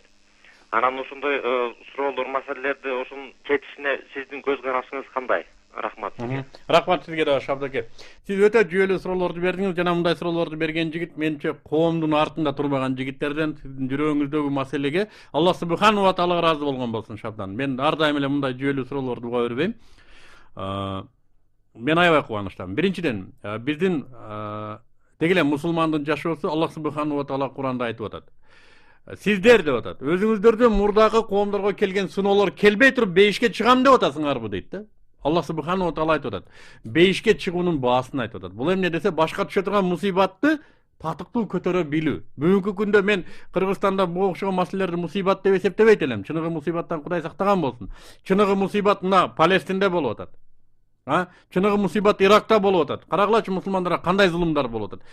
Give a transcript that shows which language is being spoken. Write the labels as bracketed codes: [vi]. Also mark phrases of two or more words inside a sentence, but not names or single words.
[ky] Анан ушундай суроолор, маселелерди ошонун чечишине сиздин көз карашыңыз кандай? Рахмат сизге. Рахмат сизге да Шабдаке. Сиз өтө жүйөлүү суроолорду бердиңиз. Жана мындай суроолорду берген жигит менимче коомдун артында турбаган жигиттерден, сиздин жүрөгүңүздөгү маселеге Аллах [ar] سبحانه وتعالى [ky] ыраазы болгон болсун Шабдан. Мен ар дайым эле мындай жүйөлүү суроолорду уга бербейм. Мен аябай кубанычтамын. Биринчиден, биздин деги эле мусулмандын жашоосу Аллах [ar] سبحانه وتعالى [ky] Куранда айтып атат. Сиздер деп атат. Өзүңүздөрдөн мурдагы коомдорго келген сыноолор келбей туруп бейишке чыгам деп атасыңарбы дейт да. Аллах [ar] سبحانه وتعالى [ky] айтып атат. Бейишке чыгуунун баасын айтып атат. Бул эмне десе, башка түшө турган мусибатты татыктуу көтөрө билүү. Бүгүнкү күндө мен Кыргызстанда бул окшогон маселелерди мусибат деп эсептебейт элем. Чыныгы мусибаттан Кудай сактаган болсун. Чыныгы мусибат мына Палестинде болуп атат. Чыныгы мусибат Иракта болуп атат. Карагылачы мусулмандарга кандай зулумдар болуп атат.